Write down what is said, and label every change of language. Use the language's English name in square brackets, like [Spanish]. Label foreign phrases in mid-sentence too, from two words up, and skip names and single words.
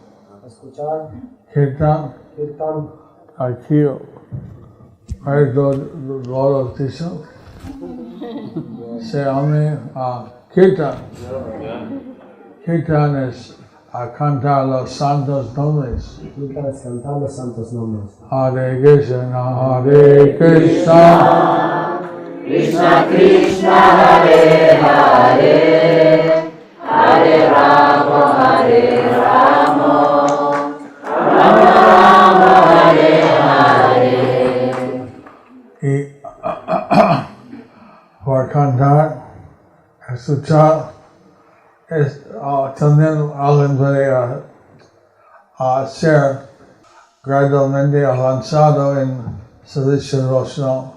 [Spanish] Kirtan. Aquí, hay dos dicen. Se llama Kirtan. Kirtan es cantar los santos nombres. Kirtan es cantar los santos nombres. [Sanskrit] Hare Krishna, Hare Krishna. Krishna Krishna Hare Hare Hare Rama Hare Rama Rama Rama Hare Hare. [Spanish] Y por cantar, escuchar, también alguien puede ser gradualmente avanzado en servicio devocional.